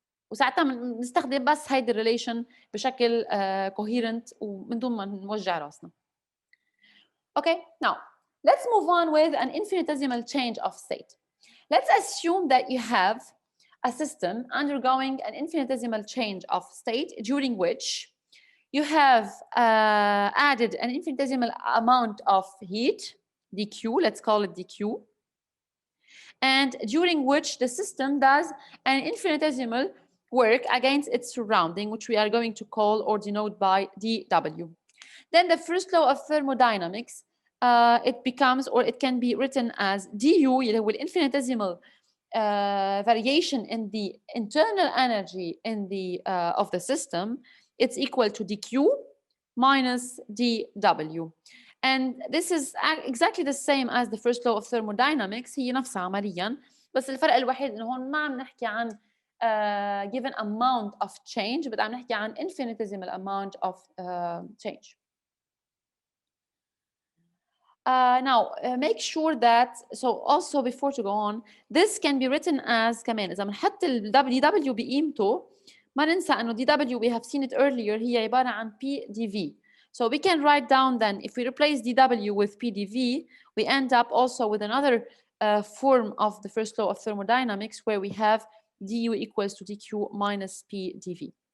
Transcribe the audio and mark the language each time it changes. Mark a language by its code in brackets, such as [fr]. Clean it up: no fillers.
[ar] وساعتها بنستخدم بس هيدي الريليشن بشكل coherent ومن دون ما نوجع راسنا. [en] Okay, now let's move on with an infinitesimal change of state. Let's assume that you have a system undergoing an infinitesimal change of state during which you have added an infinitesimal amount of heat, dq, let's call it dq, and during which the system does an infinitesimal work against its surrounding, which we are going to call or denote by dW. Then the first law of thermodynamics, it becomes, or it can be written as du, with infinitesimal variation in the internal energy in the of the system, it's equal to dq minus dW. And this is exactly the same as the first law of thermodynamics. [ar] هي نفسها عمليا، بس الفرق الوحيد انه هون ما عم نحكي عن [en] given amount of change، [ar] but عم نحكي عن [en] infinitesimal amount of change. Now make sure that, so also before to go on, this can be written as [ar] كمان إذا بنحط ال dW بقيمته ما ننسى إنه [en] dW we have seen it earlier [ar] هي عبارة عن [en] PdV. So we can write down then, if we replace dW with PdV, we end up also with another form of the first law of thermodynamics where we have du equals to dq minus PdV.